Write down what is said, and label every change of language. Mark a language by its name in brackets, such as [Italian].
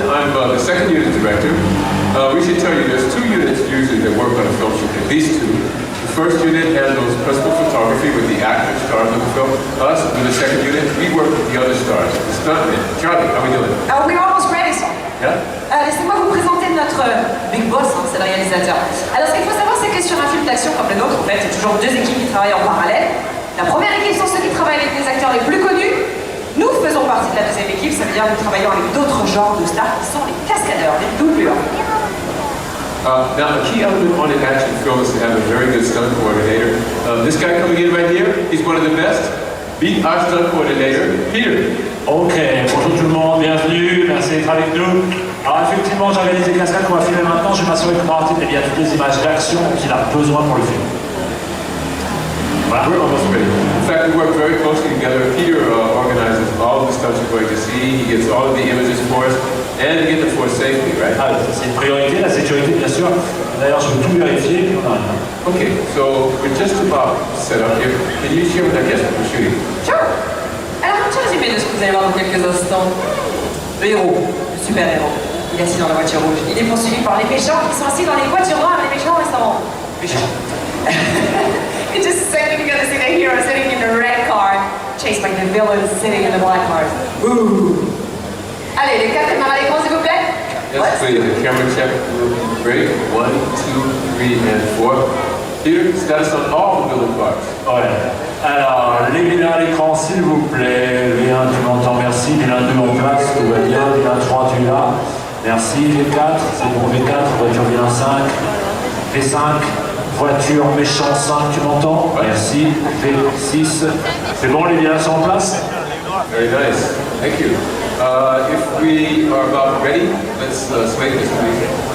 [English] I'm the second unit director. We should tell you there's two units usually that work on a film shoot, at least two. The first unit handles principal photography with the actors, stars of the film. Us, with the second unit, we work with the other stars, the stuntmen. Charlie, how are we doing? We're almost ready, sir. Yeah? [French] Laissez-moi vous présenter notre big boss, c'est le réalisateur. Alors, ce qu'il faut savoir, c'est que sur un film d'action comme le nôtre, en fait, c'est toujours deux équipes qui travaillent en parallèle. La première équipe sont ceux qui travaillent avec les acteurs les plus connus. Nous faisons partie de la deuxième équipe, ça veut dire que nous travaillons avec d'autres genres de stars qui sont les cascadeurs, les doubleurs. [English] Now, a key element on an action film is to have a very good stunt coordinator. This guy coming in right here, he's one of the best. Meet our stunt coordinator, Peter. [French] Ok, bonjour tout le monde, bienvenue, merci d'être avec nous. Alors effectivement, j'organise les cascades qu'on va filmer maintenant, je vais m'assurer que Martin ait bien toutes les images d'action qu'il a besoin pour le film. [English] We're almost ready. In fact, we work very closely together. Peter organizes all of the stunts you're going to see. He gets all of the images for us, and we get them for us safely, right? [French] Ah, c'est une priorité, la sécurité, bien sûr. D'ailleurs, je veux tout vérifier, puis on arrive. [English] Okay, so we're just about set up here. Can you share with our guests what we're shooting? Sure. [French] Alors, un petit résumé de ce que vous allez voir dans quelques instants. Le héros, le super-héros, il est assis dans la voiture rouge. Il est poursuivi par les méchants qui sont assis dans les voitures noires. Les méchants, ils sont méchants. [English] In just a second, you're gonna see the hero sitting in the red car, chased by the villains sitting in the black cars. Ooh. [French] Allez, les quatre caméras à l'écran, s'il vous plaît. [English] Yes, please. The camera check. Great. 1, 2, 3, and 4. Peter, status on all the villain cars. [French] Ouais. Alors, les vilains à l'écran, s'il vous plaît. V1, tu m'entends, merci. V1, 2 en place, tout va bien. V1, 3, tu es là. Merci. V4, c'est bon. V4, voiture V1, 5. V5. Voiture méchant 5, tu m'entends? Ouais. Merci. V6. C'est bon, les villains sont en place? [English] Very nice. Thank you. If we are about ready, let's slate this, please.